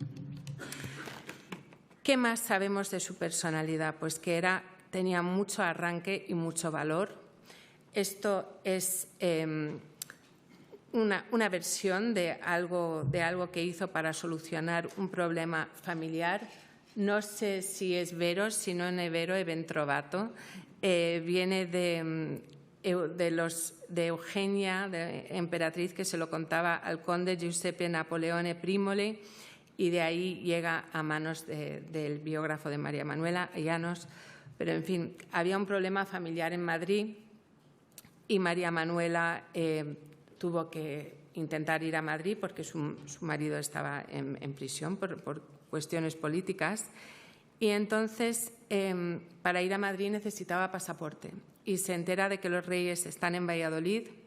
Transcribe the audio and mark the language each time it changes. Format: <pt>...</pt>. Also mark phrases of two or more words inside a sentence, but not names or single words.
<es>¿Qué más sabemos de su personalidad? Pues que tenía mucho arranque y mucho valor. Esto es una versión de algo que hizo para solucionar un problema familiar. No sé si es</es> <it>vero, si no è vero, è ben trovato.</it> <es>Viene de Eugenia, de emperatriz, que se lo contaba al conde Giuseppe Napoleone Primole, y de ahí llega a manos del biógrafo de María Manuela, Llanos. Pero, en fin, había un problema familiar en Madrid y María Manuela tuvo que intentar ir a Madrid porque su marido estaba en prisión por cuestiones políticas, y entonces para ir a Madrid necesitaba pasaporte y se entera de que los reyes están en Valladolid,</es>